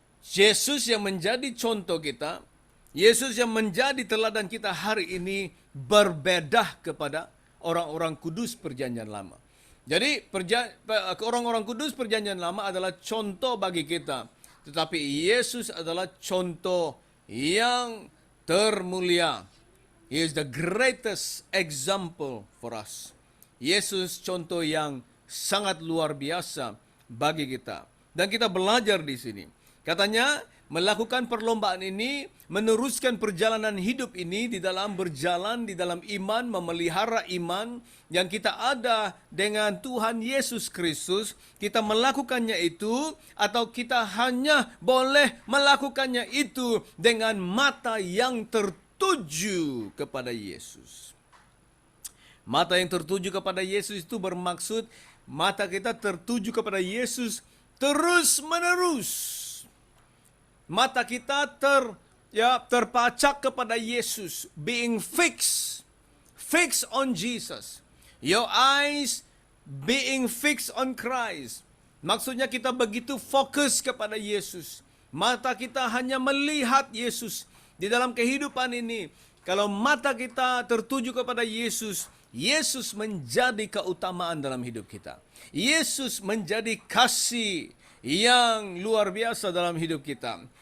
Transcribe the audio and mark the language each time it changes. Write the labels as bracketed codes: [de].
[ms] Yesus yang menjadi contoh kita, Yesus yang menjadi teladan kita hari ini berbeda kepada orang-orang kudus perjanjian lama. Jadi orang-orang kudus perjanjian lama adalah contoh bagi kita. Tetapi Yesus adalah contoh yang termulia. [en] He is the greatest example for us. [ms] Yesus contoh yang sangat luar biasa bagi kita. Dan kita belajar di sini. Katanya melakukan perlombaan ini, meneruskan perjalanan hidup ini di dalam berjalan, di dalam iman, memelihara iman yang kita ada dengan Tuhan Yesus Kristus. Kita melakukannya itu atau kita hanya boleh melakukannya itu dengan mata yang tertuju tertuju kepada Yesus. Mata yang tertuju kepada Yesus itu bermaksud mata kita tertuju kepada Yesus terus-menerus. Mata kita terpacak kepada Yesus, [en] being fixed on Jesus. Your eyes being fixed on Christ. [ms] Maksudnya kita begitu fokus kepada Yesus. Mata kita hanya melihat Yesus di dalam kehidupan ini. Kalau mata kita tertuju kepada Yesus, Yesus menjadi keutamaan dalam hidup kita. Yesus menjadi kasih yang luar biasa dalam hidup kita.